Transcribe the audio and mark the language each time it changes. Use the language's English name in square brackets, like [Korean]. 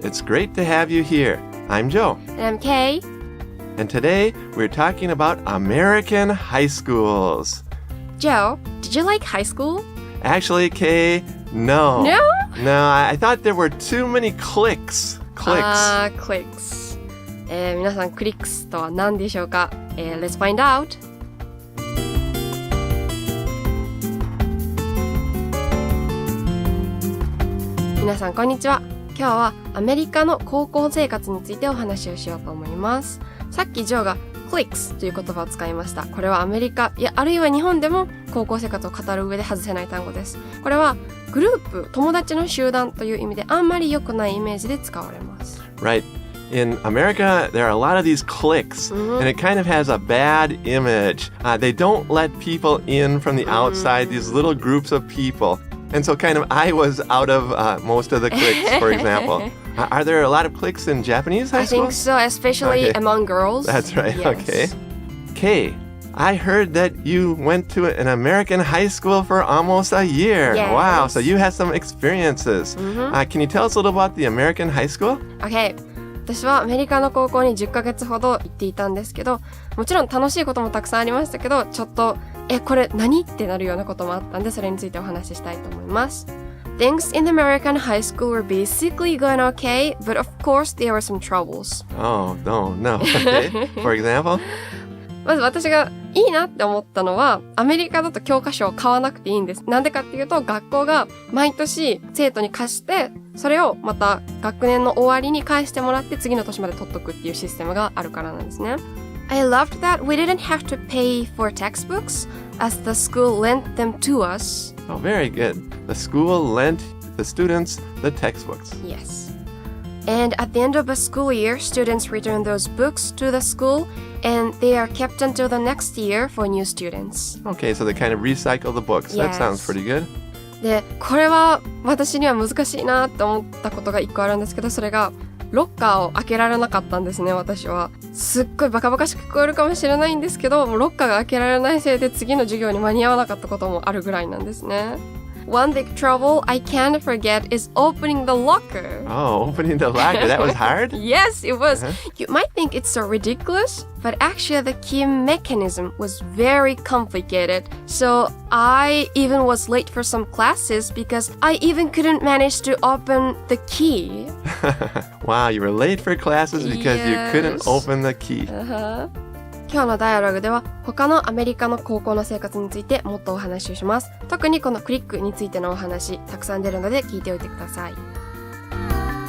[English] It's great to have you here. I'm Joe. And I'm Kay. And today, we're talking about American high schools. Joe, did you like high school? Actually, Kay, no. No? No, I thought there were too many cliques. cliques. [Japanese] 皆さん、cliques とは何でしょうか？ [English] Let's find out. [Japanese] 皆さんこんにちは。今日はアメリカの高校生活についてお話をしようと思います。さっきジョーが cliques という言葉を使いました。これはアメリカ、あるいは日本でも高校生活を語る上で外せない単語です。これはグループ、友達の集団という意味であんまり良くないイメージで使われます。 [English] Right.In America, there are a lot of these cliques, and it kind of has a bad image. They don't let people in from the outside, these little groups of people. And so kind of I was out of most of the cliques, for example. Are there a lot of cliques in Japanese high school? I think so, especially among girls. That's right, yes. Okay. Kay, I heard that you went to an American high school for almost a year. Yes. Wow, so you had some experiences. Can you tell us a little about the American high school? Okay. [Japanese] 私はアメリカの高校に10ヶ月ほど行っていたんですけど、もちろん楽しいこともたくさんありましたけど、ちょっと、これ何ってなるようなこともあったんで、それについてお話ししたいと思います。 [English] Things in the American high school were basically going okay, but of course there were some troubles. Oh, no. Okay. For example? [Japanese] まず私がいいなって思ったのは、アメリカだと教科書を買わなくていいんです。なんでかっていうと、学校が毎年生徒に貸して、それをまた学年の終わりに返してもらって次の年まで取っとくっていうシステムがあるからなんですね。 [English] I loved that we didn't have to pay for textbooks as the school lent them to us. Oh, very good. The school lent the students the textbooks. Yes.And at the end of a school year, students return those books to the school and they are kept until the next year for new students. Okay, so they kind of recycle the books. Yes. That sounds pretty good. [Japanese] で、これは私には難しいなって思ったことが一個あるんですけど、それがロッカーを開けられなかったんですね、私は。すっごいバカバカしく聞こえるかもしれないんですけど、ロッカーが開けられないせいで次の授業に間に合わなかったこともあるぐらいなんですね。 [English] One big trouble I can't forget is opening the locker. Oh, opening the locker. That was hard? Yes, it was. You might think it's so ridiculous, but actually the key mechanism was very complicated. So I even was late for some classes because I even couldn't manage to open the key. Wow, you were late for classes because you couldn't Yes. open the key. [Japanese] 今日のダイアログでは他のアメリカの高校の生活についてもっとお話をします。特にこのクリックについてのお話たくさん出るので聞いておいてください。